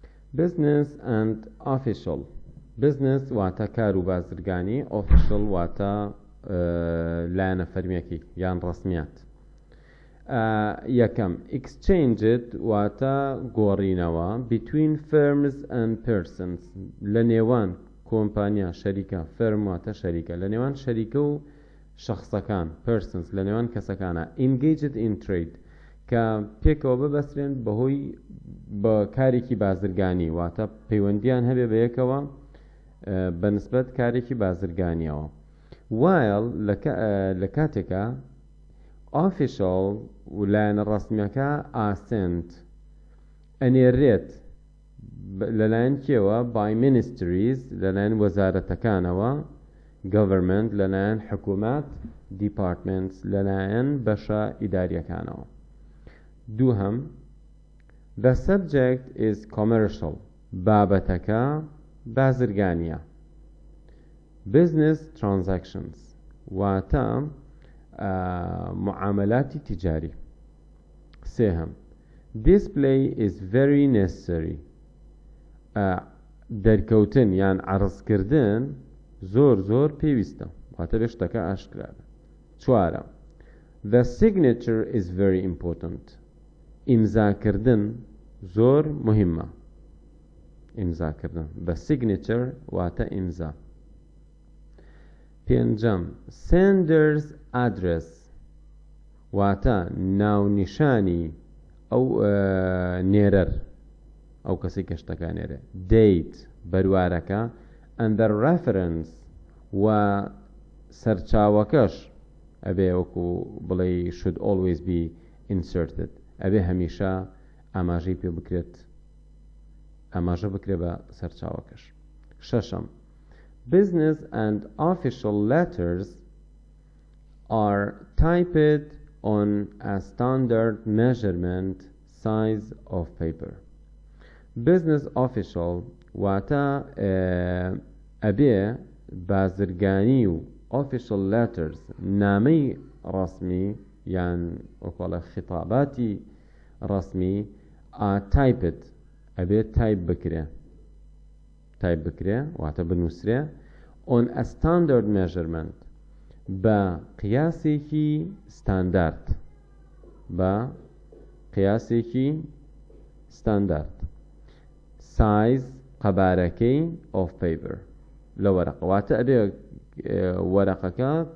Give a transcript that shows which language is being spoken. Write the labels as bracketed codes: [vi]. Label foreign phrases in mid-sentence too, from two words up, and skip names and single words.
[en] business and official. [ckb] business واتە کار و بازرگانی، official واتە لایەنە فەرمیەکی یان ڕسمیات. یەکەم exchanged واتە گۆڕینەوە [en] between firms and persons [ckb] لە نێوان کۆمپانیا شەریکە، firm واتە شەریکە، لە نێوان شەریکە و شخصەکان persons لە نێوان کەسەکانە. [en] engaged in trade [ckb] کە پێکەوە ببەسترێن بەهۆی بە کارێکی بازرگانی واتە پەیوەندیان هەبێ بە یەکەوە بەنسبەت کارێکی بازرگانیەوە. while لە کاتێکە official و لایەنە ڕسمیەکە assent ئەنێرێت لەلایەن کێوە [en] by ministries [ckb] لەلایەن وەزارەتەکانەوە، government لەلایەن حکومات، departments لەلایەن بەشە ئیداریەکانەوە. دووهەم [en] the subject is commercial [ckb] بابەتەکە بازرگانیە. [en] business transactions [ckb] واتە معاملاتی تجاری. سێهەم [en] display is very necessary [ckb] دەرکەوتن یان عرضکردن زۆر پێویستە واتە بێ شتەکە ئاشکرابە. چوارە [en] the signature is very important [ckb] ئیمزاکردن زۆر مهمە. ئیمزاکردن [en] the signature [ckb] واتە ئیمزا. پێنجەم [en] sender's address [ckb] واتە ناونیشانی ئەو نێرەر ئەو کەسی کە شتەکە نێرە. date بەروارەکە [en] and the reference [ckb] و سەرچاوەکەش ئەبێ وەکو بڵێ [en] should always be inserted [ckb] ئەبێ هەمیشە ئاماژەی پێ بکرێت، ئاماژە بکرێت بە سەرچاوەکەش. [en] شەشەم business and official letters are typed on a standard measurement size of paper. business official [ckb] واتە ئەبێ بازرگانی و [en] official letters [ckb] نامەی ڕسمی یان وەکوڵە خطاباتی ڕسمی typed ئەبێ تایپ بکرێ واتە بنووسرێ [en] on a standard measurement [ckb] بە قیاسێکی ستاندارد size قەبارەکەی [en] of paper [ckb] لە وەرەقە واتە ئەبێ وەرەقەکە